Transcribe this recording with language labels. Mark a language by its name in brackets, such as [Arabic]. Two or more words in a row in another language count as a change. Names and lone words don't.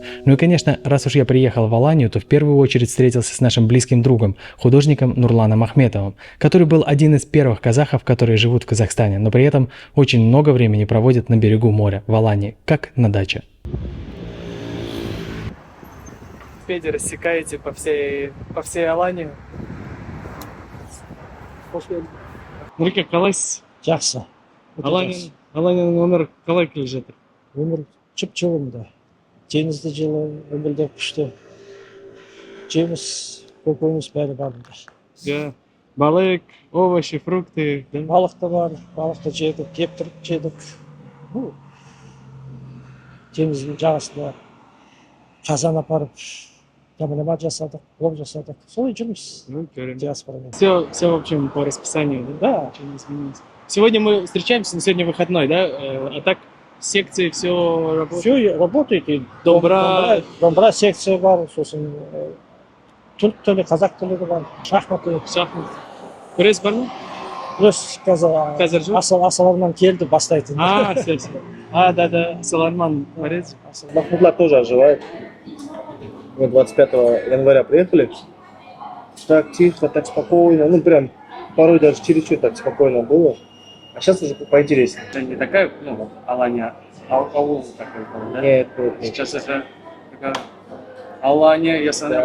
[Russian] Ну и, конечно, раз уж я приехал в Аланию, то в первую очередь встретился с нашим близким другом, художником Нурланом Ахметовым, который был один из первых казахов, которые живут в Казахстане, но при этом очень много времени проводят на берегу моря, в Алании, как на даче. Рассекаете по всей Алании. [Kazakh] Нұрке, қалайсыз? Жақсы. Аланияның өмірі қалай келе жатыр? Өмір жып-жылымды. Теңізді жылы, өмірде күшті. Жеміс, көкөніс бәрі барында. [Russian] Балық, овощи, фрукты. [Kazakh] Балық та бар, балықты жедік, кептіріп жедік. Теңіздің жағасында қазан апарып, Камалемат жасадық, плов жасадық. Солай жұмыс. Диаспорамен. [Russian] Все, в общем, по расписанию, да? Ничего не изменилось. Сегодня мы встречаемся, но сегодня выходной, да? А так секции все работает? Все работает. И Домбра [Kazakh] секция бар, сосын түрк тілі, қазақ тілі бар, шахмат. Күрес бар ма? Күрес қазір жоқ. Асыл-Арман келді бастайтын. [Russian] Все. Да, Асыл-Арман борец. Махмудлар тоже оживает. Мы 25 января приехали. Так тихо, так спокойно. Ну прям порой даже чересчур так спокойно было. А сейчас уже поинтереснее. Это не такая, ну, вот, Алания, аул такой был, да? Нет, Сейчас это такая Алания, я смотрю,